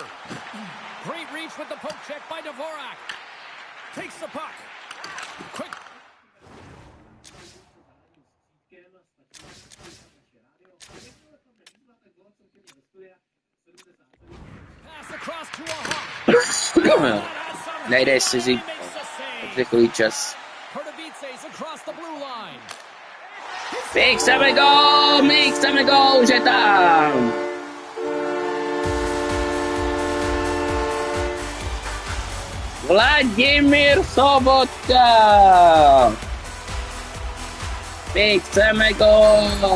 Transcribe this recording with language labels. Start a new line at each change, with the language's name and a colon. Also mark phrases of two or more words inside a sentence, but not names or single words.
English: Great reach with the poke check by Dvorak. Takes the puck. Quick. Pass across to a hawk.
Czech: Nejde si takový čas.
English: Pardubice's across the blue line.
Czech: My chceme gól, že tam. Vladimír Sobotka. My chceme gól.